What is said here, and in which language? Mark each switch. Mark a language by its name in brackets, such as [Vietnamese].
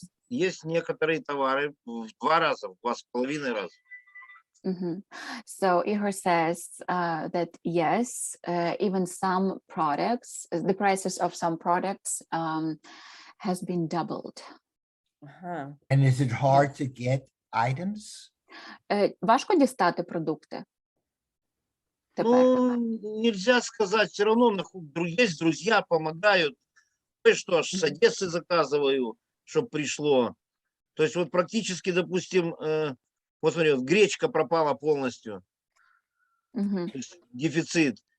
[Russian] Есть некоторые товары в 2 раза, в 2,5 раза. [English] So Igor says that yes, even some products, the prices of some products has been doubled. And is it hard to get items? [Ukrainian] Важко дістати продукти? [Russian] Ну, нельзя сказать, все равно есть друзья, помогают. Что аж с Одессы заказываю, чтобы пришло. То есть вот практически, допустим, вот смотри, вот гречка пропала полностью, то есть дефицит.